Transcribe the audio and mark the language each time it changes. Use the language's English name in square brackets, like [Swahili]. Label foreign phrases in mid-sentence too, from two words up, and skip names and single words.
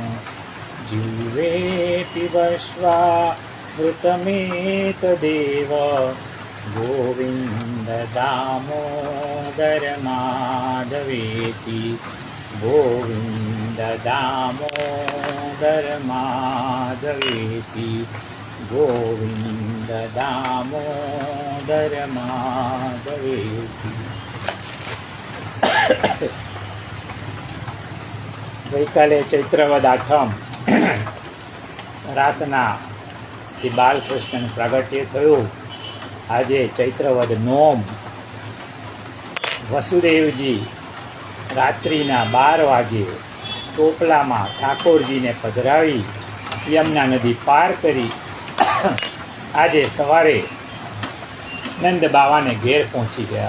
[Sanskrit] जीवे पिबस्वामृतमेतदेव गोविन्द दामोदर माधवेति। गोविन्द दामोदर माधवेति। गोविन्द दामोदर माधवेति। [Gujarati] ગઈકાલે ચૈત્રવદ આઠમ રાતના શ્રી બાલકૃષ્ણ પ્રાગટ્ય થયું. આજે ચૈત્રવદ નોમ. વસુદેવજી રાત્રિના 12 વાગ્યે ટોપલામાં ઠાકોરજીને પધરાવી યમુના નદી પાર કરી આજે સવારે નંદ બાવાને ઘેર પહોંચી ગયા.